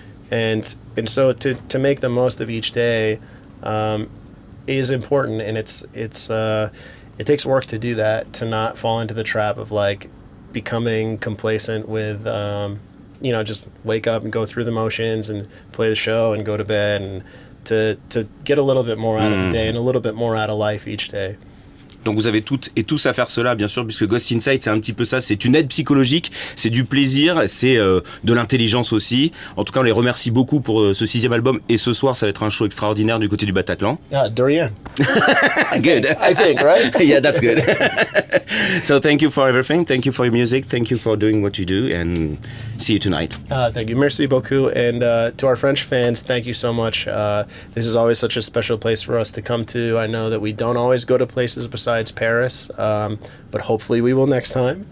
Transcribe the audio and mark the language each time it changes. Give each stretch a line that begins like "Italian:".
English: And so to make the most of each day is important, and it takes work to do that, to not fall into the trap of like becoming complacent with just wake up and go through the motions and play the show and go to bed, and to get a little bit more out of the day and a little bit more out of life each day.
French: Donc vous avez toutes et tous à faire cela, bien sûr, puisque Ghost Inside, c'est un petit peu ça, c'est une aide psychologique, c'est du plaisir, c'est de l'intelligence aussi. En tout cas, on les remercie beaucoup pour ce 6e album, et ce soir, ça va être un show extraordinaire du côté du Bataclan.
English: Yeah, Dorian. Good. I think, right? Yeah, that's good. So thank you for everything, thank you for your music, thank you for doing what you do, and see you tonight. Thank you.
French: Merci beaucoup.
English: And to our French fans, thank you so much. This is always such a special place for us to come to. I know that we don't always go to places besides Paris, but hopefully we will next time.